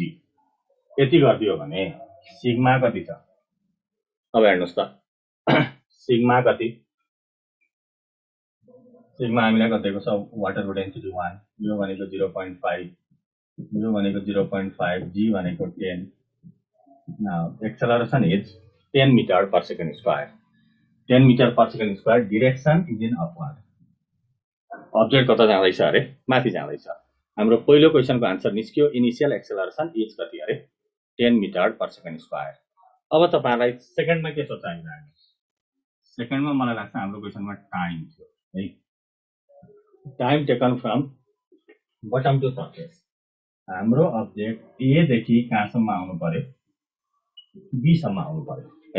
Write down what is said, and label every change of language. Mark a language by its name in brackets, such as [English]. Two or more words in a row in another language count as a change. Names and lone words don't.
[Nepali] यति गरिदियो भने सिग्मा कति छ, अब हेर्नुस् त, सिग्मा कति, सिग्मा हामीलाई कतिको छ, [English] water density [Nepali] 1, यो भनेको 0.5, यो भनेको 0.5, g भनेको 10. [English] Now acceleration is 10 meter per second square. 10 meter per second square. Direction is in upward. Object [Nepali] कता जाँदैछ अरे, माथि जाँदैछ. हाम्रो पहिलो क्वेशनको आन्सर निस्क्यो, [English] initial acceleration is [Nepali] कति अरे, [English] 10 meter per second square. [Nepali] अब तपाईहरुलाई सेकेन्डमा के सोच्छ हामीलाई, सेकेन्डमा मलाई लाग्छ हाम्रो क्वेशनमा टाइम थियो है. [English] time taken from bottom to surface. [Nepali] हाम्रो अब्जेक्ट ए देखि कहाँसम्म आउनु पर्यो, बी सम्म आउनु पर्यो है.